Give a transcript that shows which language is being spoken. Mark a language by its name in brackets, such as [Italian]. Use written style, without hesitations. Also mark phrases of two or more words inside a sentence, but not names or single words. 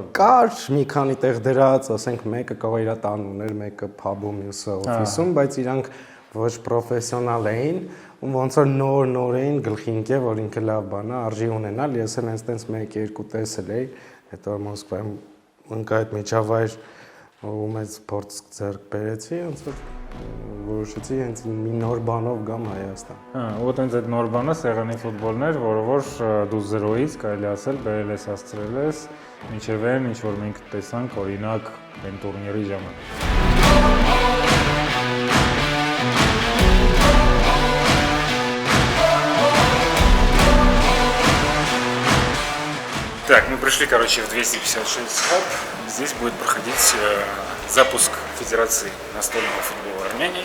[Armenian] Կար մի քանի տեղ դրած, ասենք մեկը կարող իր տան ուներ, մեկը փաբում, մյուսը օֆիսում, բայց իրանք ոչ պրոֆեսիոնալ էին, ու ոնց որ նոր էին գլխի ընկե, որ ինքը լավ բան է, արժի ունենալ, ես էլ հենց տենց 1-2 տեսել էի, հետո Մոսկվայում ընկա այդ միջավայր ու մեծ փորձ ձեռք բերեցի, ոնց որ որոշեցի հենց մի նոր բանով գամ Հայաստան։ Հա, ու տենց այդ նոր բանը Սեղանի ֆուտբոլն էր, որը որ դու 0-ից կարելի ասել բերել ես, հասցրել ես, մինչև այն ինչ որ մենք տեսանք օրինակ այն տուրնիրի ժամանակ։ [Russian] Так, мы пришли, короче, в 256 хаб. Здесь будет проходить запуск Федерации настольного футбола Армении.